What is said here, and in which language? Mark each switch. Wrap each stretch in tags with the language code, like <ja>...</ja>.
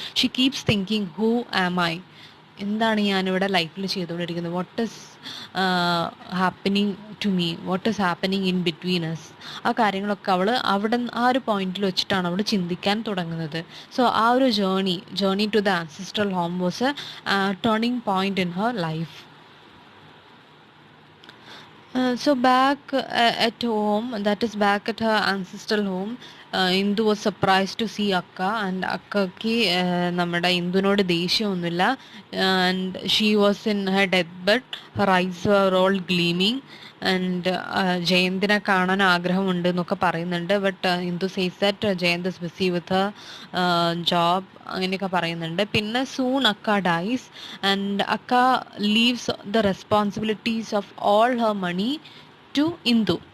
<en>she keeps thinking who am I,</en> <ml>എന്താണ് ഞാനിവിടെ ലൈഫിൽ ചെയ്തുകൊണ്ടിരിക്കുന്നത്,</ml> <en>what is happening to me, what is happening in between us,</en> <ml>ആ കാര്യങ്ങളൊക്കെ അവൾ അവിടെ ആ ഒരു പോയിന്റിൽ വെച്ചിട്ടാണ് അവൾ ചിന്തിക്കാൻ തുടങ്ങുന്നത്.</ml> <en>So ആ ഒരു journey to the ancestral home was a turning point in her life. So back at home, that is back at her ancestral home, Indu was surprised to see Akka, and Akkaki</en> <ml>നമ്മുടെ ഇന്ദുവിനോട് ദേഷ്യമൊന്നുമില്ല.</ml> <en>and she was in her death bed, her eyes were all gleaming, and</en> <ml>ജയന്തിനെ കാണാൻ ആഗ്രഹമുണ്ട് എന്നൊക്കെ പറയുന്നുണ്ട്.</ml> <en>but Indu says that Jayant is busy with job,</en> <ml>അങ്ങനെയൊക്കെ പറയുന്നുണ്ട്.</ml> <en>പിന്നെ soon Akka dies and Akka leaves the responsibilities of all her money to Indu.</en>